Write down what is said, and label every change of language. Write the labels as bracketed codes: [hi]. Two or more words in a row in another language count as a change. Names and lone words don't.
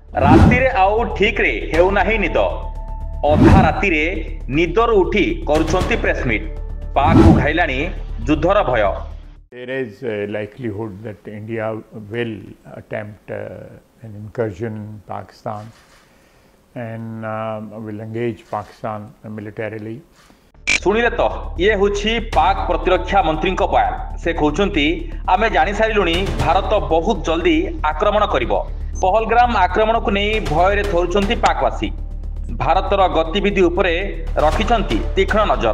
[or] ରାତିରେ ଆଉ ଠିକରେ ହେଉନାହିଁ ନିଦ। ଅଧା ରାତିରେ ନିଦରୁ ଉଠି କରୁଛନ୍ତି ପ୍ରେସମିଟ୍। ପାକକୁ ଘାଇଲାଣି ଯୁଦ୍ଧର ଭୟ। [en] There is a likelihood that India will attempt an incursion in Pakistan and will engage Pakistan militarily. [or] ଶୁଣିଲେ ତ, ଇଏ ହେଉଛି ପାକ୍ ପ୍ରତିରକ୍ଷା ମନ୍ତ୍ରୀଙ୍କ ବୟାନ। ସେ କହୁଛନ୍ତି ଆମେ ଜାଣିସାରିଲୁଣି ଭାରତ ବହୁତ ଜଲ୍ଦି ଆକ୍ରମଣ କରିବ। ପହଲଗ୍ରାମ ଆକ୍ରମଣକୁ ନେଇ ଭୟରେ ଥରୁଛନ୍ତି ପାକବାସୀ। ଭାରତର ଗତିବିଧି ଉପରେ ରଖିଛନ୍ତି ତୀକ୍ଷ୍ଣ ନଜର।